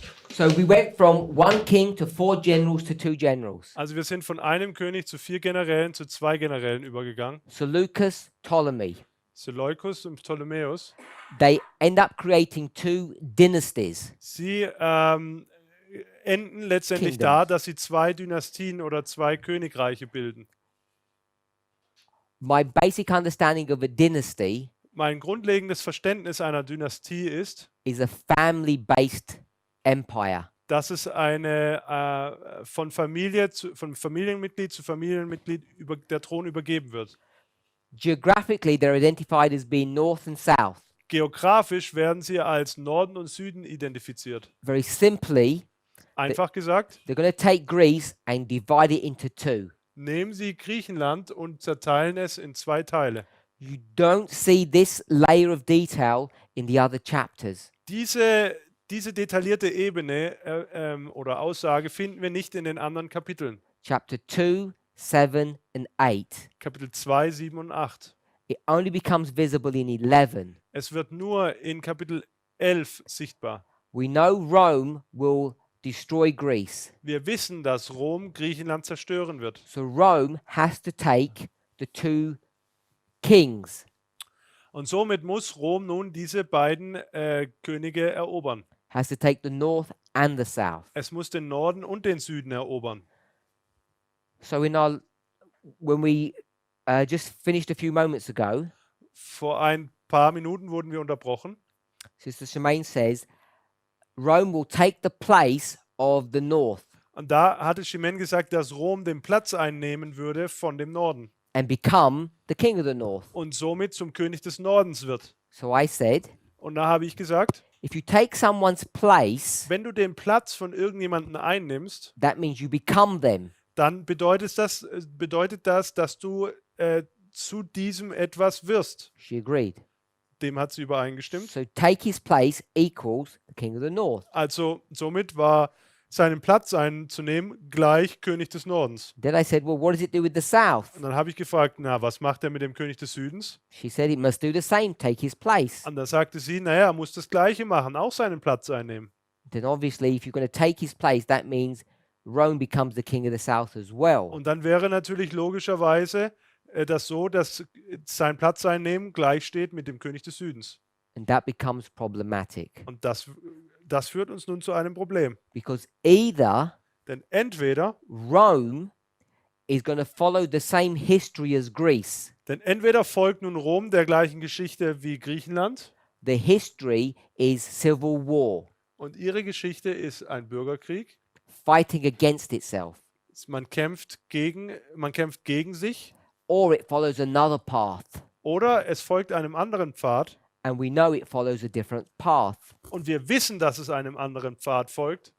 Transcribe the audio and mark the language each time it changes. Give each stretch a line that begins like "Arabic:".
English: So we went from one king to 4 generals to 2 generals.
German: Also wir sind von einem König zu 4 Generälen zu 2 Generälen übergegangen.
English: Seleucus, Ptolemy.
German: Seleucus und Ptolemäus.
English: They end up creating 2 dynasties.
German: Sie enden letztendlich da, dass sie 2 Dynastien oder 2 Königreiche bilden.
English: My basic understanding of a dynasty
German: Mein grundlegendes Verständnis einer Dynastie ist,
English: is a family-based empire.
German: dass es eine von Familienmitglied zu Familienmitglied der Thron übergeben wird.
English: Geographically, they're identified as being north and south.
German: Geografisch werden sie als Norden und Süden identifiziert.
English: Very simply,
German: Einfach gesagt,
English: they're going to take Greece and divide it into 2.
German: nehmen Sie Griechenland und zerteilen es in 2 Teile.
English: You don't see this layer of detail in the other chapters.
German: Diese detaillierte Ebene oder Aussage finden wir nicht in den anderen Kapiteln.
English: Chapter 2, 7 and 8.
German: Kapitel 2, 7 und 8.
English: It only becomes visible in 11.
German: Es wird nur in Kapitel 11 sichtbar.
English: We know Rome will destroy Greece.
German: Wir wissen, dass Rom Griechenland zerstören wird.
English: So Rome has to take the 2 kings.
German: Und somit muss Rom nun diese beiden Könige erobern.
English: Has to take the north and the south.
German: Es muss den Norden und den Süden erobern.
English: So when we just finished a few moments ago,
German: Vor ein paar Minuten wurden wir unterbrochen.
English: Sister Shemaine says, Rome will take the place of the north
German: Und da hatte Shimen gesagt, dass Rom den Platz einnehmen würde von dem Norden
English: and become the king of the north.
German: und somit zum König des Nordens wird.
English: So I said,
German: Und da habe ich gesagt,
English: if you take someone's place,
German: wenn du den Platz von irgendjemandem einnimmst,
English: that means you become them.
German: dann bedeutet das, dass du zu diesem etwas wirst.
English: She agreed.
German: Dem hat sie übereingestimmt.
English: So take his place equals the king of the north.
German: Also somit war seinen Platz einzunehmen gleich König des Nordens.
English: Then I said, well, what does it do with the south?
German: Und dann habe ich gefragt, na, was macht er mit dem König des Südens?
English: She said it must do the same, take his place.
German: Und da sagte sie, naja, er muss das Gleiche machen, auch seinen Platz einnehmen.
English: Then obviously, if you're going to take his place, that means Rome becomes the king of the south as well.
German: Und dann wäre natürlich logischerweise das so, dass sein Platz einnehmen gleich steht mit dem König des Südens.
English: And that becomes problematic
German: Und das führt uns nun zu einem Problem.
English: because either
German: Denn entweder
English: Rome is going to follow the same history as Greece.
German: folgt nun Rom der gleichen Geschichte wie Griechenland
English: The history is civil war,
German: und ihre Geschichte ist ein Bürgerkrieg.
English: fighting against itself,
German: Man kämpft gegen sich
English: or it follows another path.
German: oder es folgt einem anderen Pfad
English: And we know it follows a different path.
German: und wir wissen, dass es einem anderen Pfad folgt.